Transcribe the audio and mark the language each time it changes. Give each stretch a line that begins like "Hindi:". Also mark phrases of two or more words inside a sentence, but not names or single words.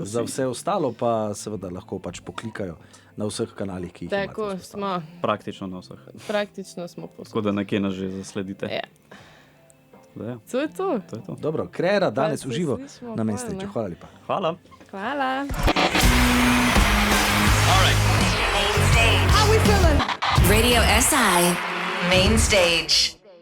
Slovenian: Za vse ostalo pa seveda lahko pač poklikajo na vseh kanalih, ki jih Tako imate. smo, Praktično na vseh. praktično smo Tako posod. da nekje nas že zasledite. Ja, Tako da ja, to je to. to je to. Dobro, Krera danes se uživo slišimo na pol, Mainstageu. ne? Hvala lepa. Hvala. Hvala.
English: Main stage. How we feeling? Radio SI. Main stage.